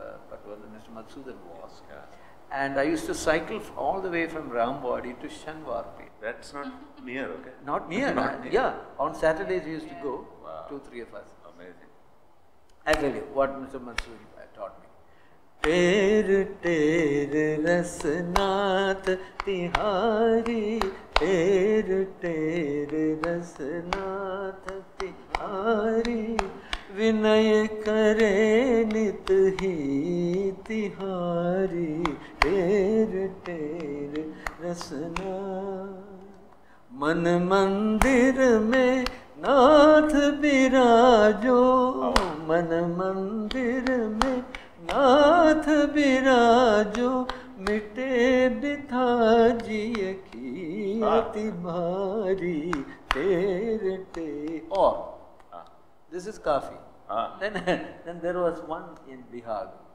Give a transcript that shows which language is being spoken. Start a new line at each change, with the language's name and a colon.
English: Patwardhan, Mr. Madhusudan was. Yeah. And I used to cycle all the way from Ramwadi to Shanwarpet. That's not near, okay? Not near. Not near. Yeah. On Saturdays we used to go, Wow. 2-3 of us. Amazing. I tell you what Mr. Madhusudan taught me.
Hindi: टेर टेर रसनाथ तिहारी, टेर टेर रसनाथ तिहारी, विनय करे नित ही तिहारी, टेर टेर रसनाथ। मन मंदिर में नाथ बिराजो, मन मंदिर में नाथ बिराजो, मिटे बिथा जिय की अति भारी, टेर टेर।
English: और this is Kafi. Then there was one in Bihar.